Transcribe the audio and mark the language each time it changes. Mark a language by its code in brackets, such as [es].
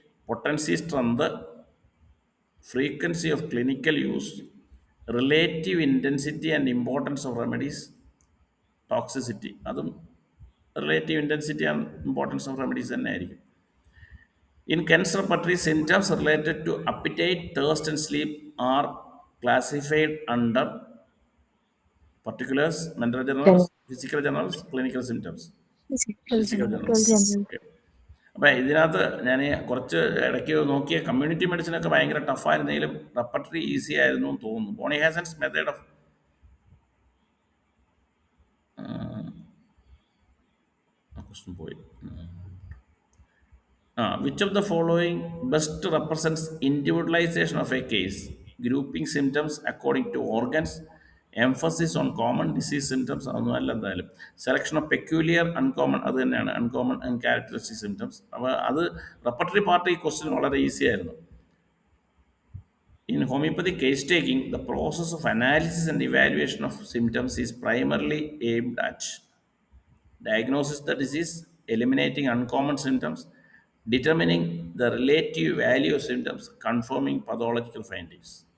[en] potency, strength, frequency of clinical use, relative intensity and importance of remedies, toxicity, [ml] അതും [en] relative intensity and importance of remedies [ml] തന്നെ ആയിരിക്കും. [en] In Ken's repertory, symptoms related to appetite, thirst and sleep are classified under particulars, mental generals, physical generals, clinical symptoms. Physical generals. Okay. [ml] അപ്പം ഇതിനകത്ത് ഞാൻ കുറച്ച് ഇടയ്ക്ക് നോക്കിയ community മെഡിസിനൊക്കെ ഭയങ്കര ടഫായിരുന്നെങ്കിലും repertory easy ആയിരുന്നു എന്ന് തോന്നുന്നു. [en] Boenninghausen's method of question [ml] പോയി. [en] Which of the following best represents individualization of a case? Grouping symptoms according to organs, emphasis on common disease symptoms, [ml] അതൊന്നുമല്ല എന്തായാലും. [en] Selection of peculiar, uncommon, [ml] അത് തന്നെയാണ് [en] uncommon and characteristic symptoms. [ml] അപ്പോൾ അത് repertory part ഈ question വളരെ easy ആയിരുന്നു. [en] In homeopathy case taking, the process of analysis and evaluation of symptoms is primarily aimed at diagnosis the disease, eliminating uncommon symptoms, determining the relative value of symptoms, confirming pathological findings.